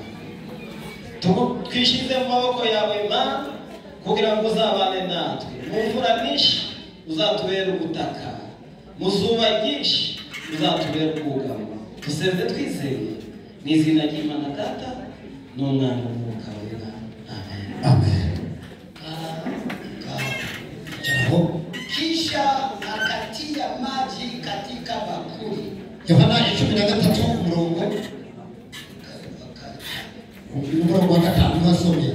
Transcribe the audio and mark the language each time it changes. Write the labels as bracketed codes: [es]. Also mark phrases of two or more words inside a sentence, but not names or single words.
[rw] Twishize mu maboko yawe Mana kugira ngo uzabane natwe. Mu mvura nyinshi uzatubera ubutaka, mu zuba ryinshi uzatubera ubwugamo. Dusenze twizeye mu izina ry'Imana Data n'Umwana n'Umwuka Wera. Amen. Amen. [sw] Kisha akatia maji katika bakuli. [rw] Yohana 13 umurongo wa 5 Tunasomea.